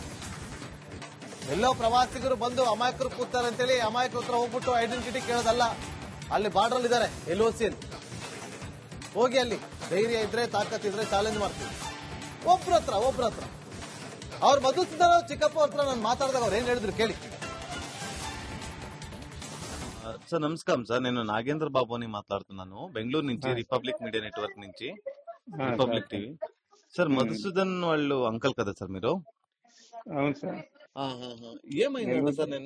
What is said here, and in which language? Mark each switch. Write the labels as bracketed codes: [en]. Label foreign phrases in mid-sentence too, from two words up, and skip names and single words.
[kn] ಎಲ್ಲೋ ಪ್ರವಾಸಿಗರು ಬಂದು ಅಮಾಯಕರು ಕೂತಾರೆ ಅಂತೇಳಿ ಅಮಾಯಕರ ಹತ್ರ ಹೋಗ್ಬಿಟ್ಟು ಐಡೆಂಟಿಟಿ ಕೇಳೋದಲ್ಲ. ಅಲ್ಲಿ ಬಾರ್ಡರ್ ಇದ್ದಾರೆ LOC ಅಲ್ಲಿ, ಹೋಗಿ ಅಲ್ಲಿ ಧೈರ್ಯ ಇದ್ರೆ ತಾಕತ್ ಇದ್ರೆ ಚಾಲೆಂಜ್ ಮಾಡ್ತೀವಿ. ಒಬ್ರ ಹತ್ರ ಅವ್ರು ಮಧುಸೂದನ್ ಚಿಕ್ಕಪ್ಪ ಹತ್ರ ನಾನು ಮಾತಾಡಿದಾಗ ಅವ್ರು ಏನ್ ಹೇಳಿದ್ರು ಕೇಳಿ. [te] సార్ నమస్కారం సార్, నేను నాగేంద్ర బాబు అని మాట్లాడుతున్నాను బెంగళూరు నుంచి, రిపబ్లిక్ మీడియా నెట్వర్క్ నుంచి, రిపబ్లిక్ టీవీ. సార్ మధుసూదన్ వాళ్ళు అంకల్ కదా సార్ మీరు? అవును సార్. ఏమైందంట సార్ నిన్న?